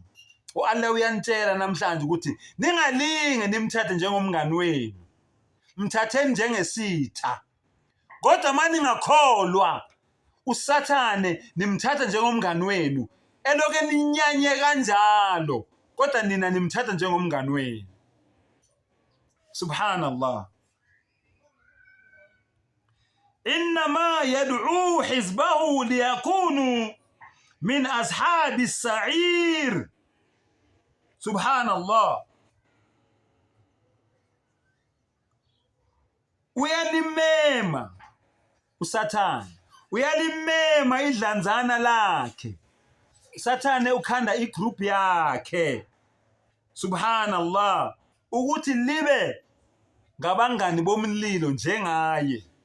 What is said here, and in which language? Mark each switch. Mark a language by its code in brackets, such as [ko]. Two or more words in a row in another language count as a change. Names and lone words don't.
[zu] uAllah uyanitshela namhlanje ukuthi ningalinge nimthathe njengomngani wenu, mthatheni njengesitha. Kodwa manje ningakholwa, usathane nimthatha njengomngani wenu, eloke ninyanye kanjalo, kodwa nina nimthatha njengomngani wenu. Subhanallah. [ar] إنما يدعو حزبه ليكونوا من أصحاب السعير. [zu] Subhanallah. Uyalimema uSathane, uyalimema idlanzana lakhe. Sathane ukhanda igroup yakhe. Subhanallah, ukuthi libe ngabangani bomlilo njengaye.